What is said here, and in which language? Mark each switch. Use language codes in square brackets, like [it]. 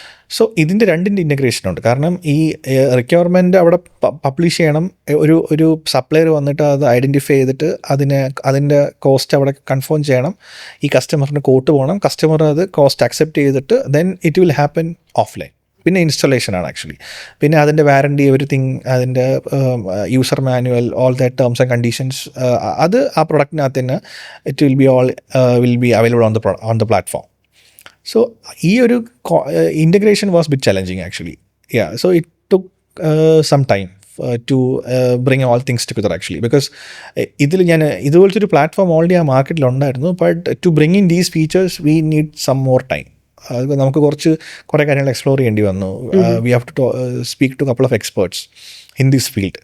[ml] So ഇതിൻ്റെ integration ഉണ്ട്. കാരണം ഈ റിക്വയർമെൻറ്റ് അവിടെ പബ്ലിഷ് ചെയ്യണം, ഒരു സപ്ലയർ വന്നിട്ട് അത് ഐഡൻറ്റിഫൈ ചെയ്തിട്ട് അതിൻ്റെ കോസ്റ്റ് അവിടെ കൺഫേം ചെയ്യണം, ഈ കസ്റ്റമറിന് കോട്ട് പോകണം, കസ്റ്റമർ അത് കോസ്റ്റ് അക്സെപ്റ്റ് ചെയ്തിട്ട് [en] Then it will happen offline. [ml] പിന്നെ ഇൻസ്റ്റലേഷനാണ് ആക്ച്വലി. പിന്നെ അതിൻ്റെ വാറണ്ടി എവറിത്തിങ്, അതിൻ്റെ user manual, all that terms and conditions, അത് ആ പ്രൊഡക്റ്റിനകത്ത് തന്നെ [en] It will be available on the platform. So [ml] ഈ ഒരു [en] integration was a bit challenging actually. Yeah, so it took some time to bring all things together actually, because [ml] ഇതുപോലത്തെ ഒരു platform already ആ മാർക്കറ്റിൽ ഉണ്ടായിരുന്നു, [en] But to bring in these features we need some more time. [ml] അത് നമുക്ക് കുറേ കാര്യങ്ങൾ explore ചെയ്യേണ്ടി വന്നു. [en] We have to speak to couple of experts in this field.